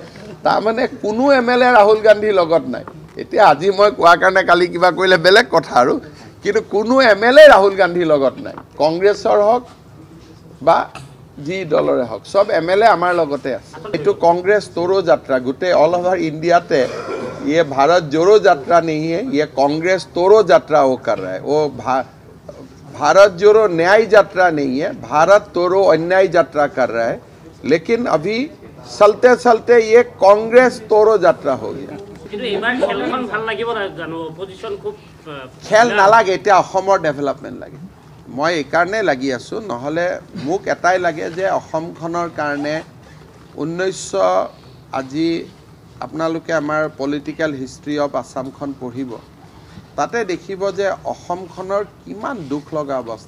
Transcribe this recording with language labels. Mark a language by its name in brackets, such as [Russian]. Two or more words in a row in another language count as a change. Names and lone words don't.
[Assamese] তাৰমানে কোনো MLA ৰাহুল গান্ধীৰ লগত নাই। এতিয়া আজি মই কোৱাৰ কাৰণে কালি কিবা কৰিলে বেলেগ কথা আৰু, কিন্তু কোনো MLA ৰাহুল গান্ধীৰ লগত নাই। কংগ্ৰেছৰ হওক বা যি দলৰে হওক, সব MLA আমাৰ লগতে আছে। এইটো কংগ্ৰেছ তোৰো যাত্ৰা, গোটেই অল ওভাৰ ইণ্ডিয়াতে [Hindi] ये भारत जोड़ो यात्रा नहीं है, ये कांग्रेस तोड़ो यात्रा वो कर रहा है। वो भारत जोड़ो न्याय यात्रा नहीं है, भारत तोड़ो अन्याय यात्रा कर रहा है। लेकिन अभी चलते चलते ये कांग्रेस तोड़ो यात्रा हो गया। [Assamese] খেল নালাগে, এতিয়া অসমৰ ডেভেলপমেণ্ট লাগে। মই এইকাৰণে লাগি আছোঁ, নহ'লে মোক এটাই লাগে যে অসমখনৰ কাৰণে 1900 আজি আপোনালোকে আমাৰ [English] political history [Assamese] অফ আসামখন পঢ়িব, তাতে দেখিব যে অসমখনৰ কিমান দুখ লগা অৱস্থা।